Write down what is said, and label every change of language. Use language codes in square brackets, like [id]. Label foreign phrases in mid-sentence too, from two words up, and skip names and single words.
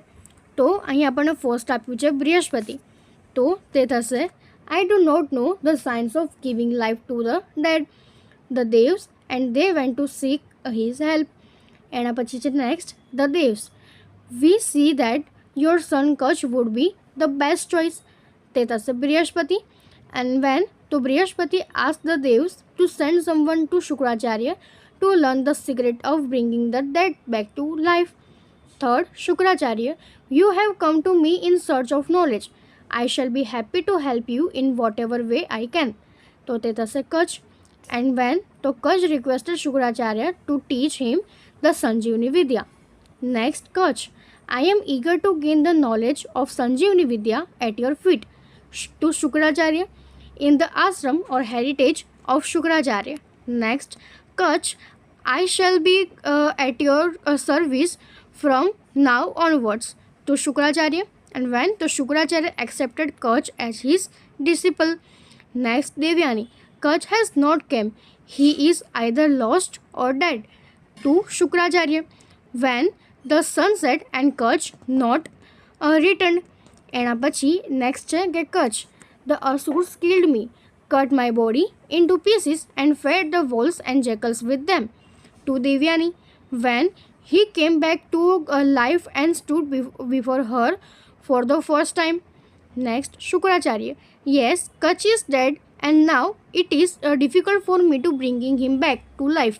[gu] તો અહીં આપણને ફર્સ્ટ આપ્યું છે બૃહસ્પતિ, તો તે થશે [en] I do not know the science of giving life to the dead, the Devs and they went to seek his help. [gu] એના પછી છે [en] next the Devs, we see that your son Kutch would be the best choice, [gu] તે થશે બૃહસ્પતિ. [en] and when, તો બૃહસ્પતિ asked the Devs to send someone to Shukracharya to learn the secret of bringing the dead back to life. Third, Shukracharya, you have come to me in search of knowledge. I shall be happy to help you in whatever way I can. [gu] તો તે થશે કચ્છ. [en] And when, તો કચ્છ requested Shukracharya to teach him the Sanjeevani Vidya. Next, Kutch, I am eager to gain the knowledge of Sanjeevani Vidya at your feet. To Shukracharya, in the ashram or heritage of Shukracharya. Next, Kutch, I shall be at your service from now onwards. To Shukracharya, and when the Shukracharya accepted Kutch as his disciple. Next, Devyani, Kutch has not come. He is either lost or dead. To Shukracharya, when the sun set and Kutch not returned. [gu] એના પછી નેક્સ્ટ છે કે કચ્છ, [en] the Asurs killed me, cut my body into pieces and fed the wolves and jackals with them. To Devyani, when he came back to life and stood before her for the first time. Next, Shukracharya, yes, Kutch is dead and now it is difficult for me to bringing him back to life.